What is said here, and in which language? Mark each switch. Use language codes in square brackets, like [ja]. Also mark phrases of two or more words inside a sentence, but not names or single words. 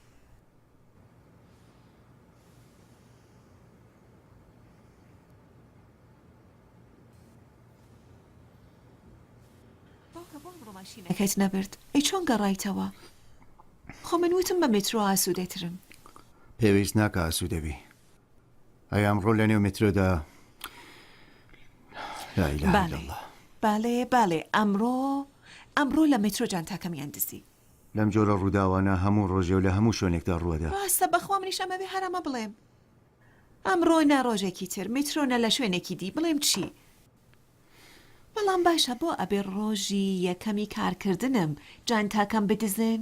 [ckb] باوکە بۆ ئەمڕۆ ماشینەکەت نەبرد ئەی چۆن گەڕایتەوە خۆ من وتم بە مترۆ ئاسوودەترم پێویست ناکە ئاسوودەبی ئەی ئەمڕۆ لە نێو مترۆدا [ar] لا إله إلا الله [ckb] باڵێ ئەمڕۆ لە مترۆ جانتاکەمیان دزی لەم جۆرە ڕووداوانە هەموو ڕۆژێ و لە هەموو شوێنێکدا ڕوەدا. ڕاستە بەخوا منیش ئەمە بێ هەرەمە بڵێم. ئەمڕۆ نە ڕۆژێکی تر میترۆنە لە شوێنێکی دی بڵێم چی؟ بەڵام باشە بۆ ئەبێ ڕۆژی یەکەمی کارکردنم جانتاکەم بدزن؟